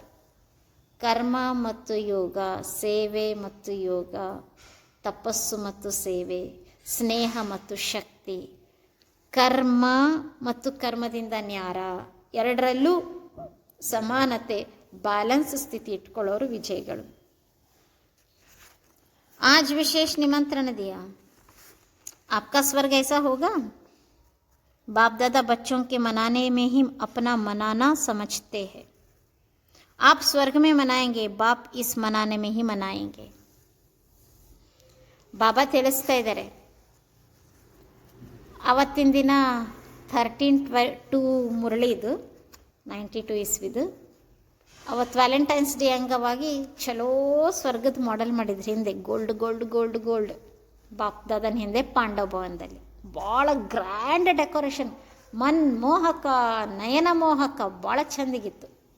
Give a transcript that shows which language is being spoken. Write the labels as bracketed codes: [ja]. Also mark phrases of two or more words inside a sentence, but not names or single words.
[kn] ಕರ್ಮ ಮತ್ತು ಯೋಗ, ಸೇವೆ ಮತ್ತು ಯೋಗ, ತಪಸ್ಸು ಮತ್ತು ಸೇವೆ, ಸ್ನೇಹ ಮತ್ತು ಶಕ್ತಿ, ಕರ್ಮ ಮತ್ತು ಕರ್ಮದಿಂದ ನ್ಯಾರ, ಎರಡರಲ್ಲೂ ಸಮಾನತೆ, ಬ್ಯಾಲೆನ್ಸ್ ಸ್ಥಿತಿ ಇಟ್ಕೊಳ್ಳೋರು ವಿಜಯಿಗಳು. [hi] आज विशेष निमंत्रण दिया, आपका स्वर्ग ऐसा होगा. बाप दादा बच्चों के मनाने में ही अपना मनाना समझते हैं. आप स्वर्ग में मनाएंगे, बाप इस मनाने में ही मनाएंगे. [kn] ಬಾಬಾ ತಿಳಿಸ್ತಾ ಇದ್ದಾರೆ. ಆವತ್ತಿನ ದಿನ 13/2 ಮುರಳಿದು 92 ಇಸ್ವಿದು. ಅವತ್ತು ವ್ಯಾಲೆಂಟೈನ್ಸ್ ಡೇ ಅಂಗವಾಗಿ ಚಲೋ ಸ್ವರ್ಗದ ಮಾಡೆಲ್ ಮಾಡಿದ್ರು. ಹಿಂದೆ [en] gold gold gold gold [kn] ಬಾಪ್ ದಾದನ ಹಿಂದೆ ಪಾಂಡವ ಭವನದಲ್ಲಿ ಭಾಳ [en] grand decoration, [kn] ಮನ್ಮೋಹಕ, ನಯನ ಮೋಹಕ, ಭಾಳ ಚೆಂದಿಗಿತ್ತು.